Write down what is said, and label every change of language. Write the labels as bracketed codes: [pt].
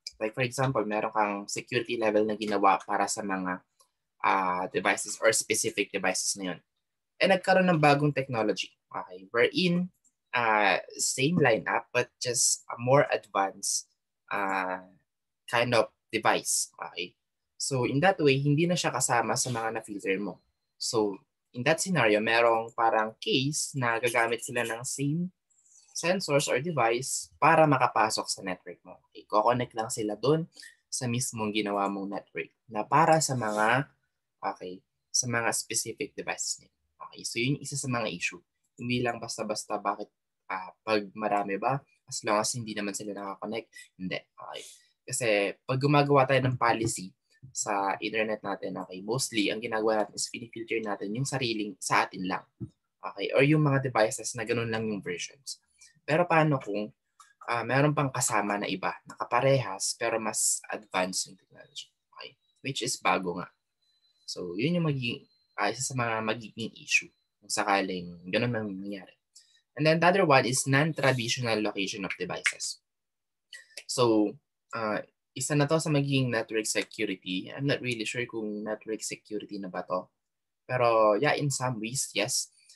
[en] Like for example, [tl] meron kang security level na ginawa para sa mga devices or specific devices na yun. [en] And [tl] nagkaroon ng bagong [en] technology. Okay, wherein same lineup but just a more advanced kind of device. Okay, so in that way, [tl] hindi na siya kasama sa mga na-filter mo. [en] So in that scenario, [tl] merong parang case na gagamit sila ng same sensors or device para makapasok sa network mo. Okay, ko-connect lang sila doon sa mismong ginawa mong network na para sa mga sa mga specific devices nila. Okay, so yun yung isa sa mga issue. Hindi lang basta-basta bakit pag marami ba, as long as hindi naman sila nakakonect, hindi. Okay. Kasi pag gumagawa tayo ng policy sa internet natin, okay, mostly ang ginagawa natin is filter natin yung sariling sa atin lang. Okay, or yung mga devices na ganun lang yung versions. Pero paano kung meron pang kasama na iba, nakaparehas pero mas advanced yung technology. Okay? [en] Which is [tl] bago nga. So, yun yung magiging, isa sa mga magiging issue kung sakaling ganun ang nangyari. [en] And then the other one is non-traditional location of devices. [tl] So, isa na to sa magiging network security. [en] I'm not really sure [tl] kung [en] network security [tl] na ba to. Pero [en] yeah, in some ways, yes.